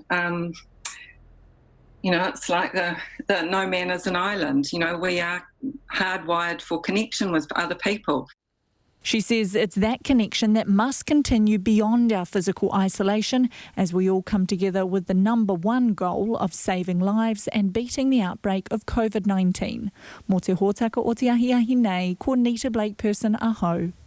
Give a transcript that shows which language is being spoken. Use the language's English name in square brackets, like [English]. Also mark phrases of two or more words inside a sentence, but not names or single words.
[English] it's like the no man is an island. We are hardwired for connection with other people. She says it's that connection that must continue beyond our physical isolation as we all come together with the number one goal of saving lives and beating the outbreak of Covid-19. [Māori] Mō te hōtaka o te ahiahi nei, ko Nita Blake-Persen aho.